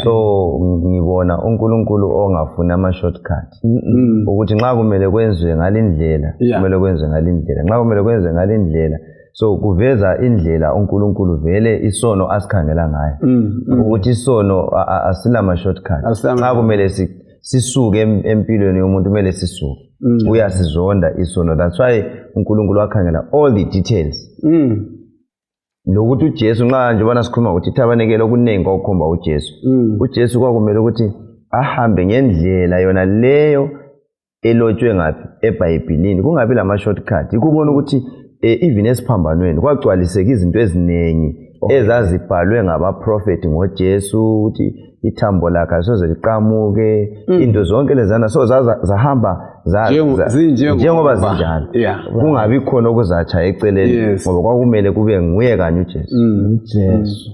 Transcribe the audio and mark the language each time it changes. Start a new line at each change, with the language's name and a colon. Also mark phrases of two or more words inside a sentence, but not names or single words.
North Ndebele: so ngibona uNkulunkulu ongafuna ama shortcut ukuthi nxa kumele kwenziwe ngalindlela kumele kwenziwe ngalindlela nxa kumele kwenziwe ngalindlela so kuveza indlela uNkulunkulu vele isono asikhangela ngayo ukuthi isono asilama shortcut xa kumele sisuke empilweni yomuntu kumele sisuke uyasizonda isono.
English: That's why
North Ndebele: uNkulunkulu wakhangela
English: all the details
North Ndebele: nokuthi uJesu nxa nje bona sikhuluma ukuthi ithabanekele okuningi kwakukhomba uJesu uJesu kwakumele ukuthi ahambe ngendlela yona leyo elotshwe ngaphi eBhayibhelini kungabi lama shortcut. Ikubona ukuthi even esiphambanweni kwagcwaliseka izinto eziningi ezazibhalwe ngabaprofeti ngoJesu ukuthi ithambo lakhe soze liqamuke into zonke lezana so zahamba njengoba zinjalo kungabi khona okuzatsha eceleni ngoba kwakumele kube nguye kanye uJesu.